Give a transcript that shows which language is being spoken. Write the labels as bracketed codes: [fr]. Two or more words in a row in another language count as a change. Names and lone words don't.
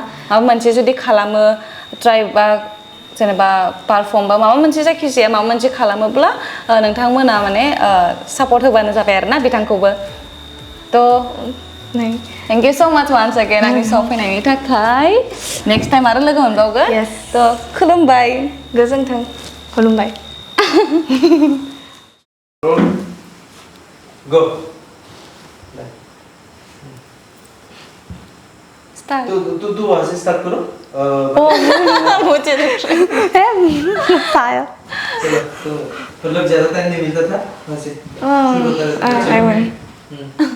[brx] माबा मोनसे जुदि खालामो ट्राइ बा जेनेबा पारफर्म बा माबा मोनसे जायखिजाया माबा मोनसे खालामोब्ला नोंथांमोना माने सापर्ट होबानो जाबाय आरोना बिथांखौबो थ' [en] thank you so much once again [brx] आंनि श'आव फैनायनि थाखाय [en] next time [brx] आरो लोगो मोनबावगोन [en] Yes. [brx] थ' खुलुमबाय गोजोन्थों खुलुमबाय गो [hi] स्टार्ट तू वहाँ से स्टार्ट करो मुझे पाया चलो तो मतलब ज़्यादा टाइम नहीं मिलता था वहाँ से शुरू कर